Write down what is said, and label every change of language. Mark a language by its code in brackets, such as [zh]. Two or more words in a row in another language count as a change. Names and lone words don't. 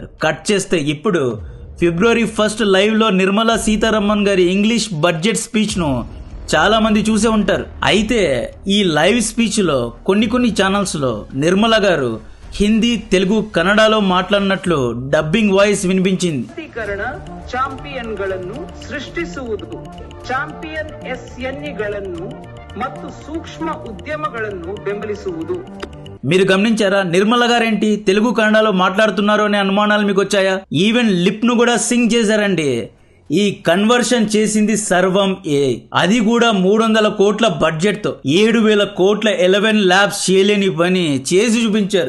[te] కట్ చేస్తే ఇప్పుడు February 1 లైవ్లో నిర్మలా సీతారామన్ గారి [en] English budget [te] స్పీచ్ను చాలామంది చూసే ఉంటారు. అయితే ఈ లైవ్ స్పీచ్లో కొన్ని ఛానల్స్లో నిర్మల గారు హిందీ, తెలుగు, కన్నడలో మాట్లాడినట్లు [en] dubbing voice [te] వినిపించింది. [kn] ಚಾಂಪಿಯನ್ಗಳನ್ನು ಸೃಷ್ಟಿಸುವುದು, ಚಾಂಪಿಯನ್ ಎಸ್ಎನ್ಇಗಳನ್ನು ಮತ್ತು ಸೂಕ್ಷ್ಮ ಉದ್ಯಮಗಳನ್ನು ಬೆಂಬಲಿಸುವುದು. [te] మీరు గమనించారా? నిర్మల గారేంటి తెలుగు, కన్నడలో మాట్లాడుతున్నారు అనే అనుమానాలు మీకు వచ్చాయా? [en] even lip [te] ను కూడా సింగ్ చేశారండి. ఈ కన్వర్షన్ చేసింది సర్వం ఏఐ. అది కూడా 300 కోట్ల బడ్జెట్ తో 7,000 కోట్ల 11 ల్యాబ్స్ చేయలేని పని చేసి చూపించారు.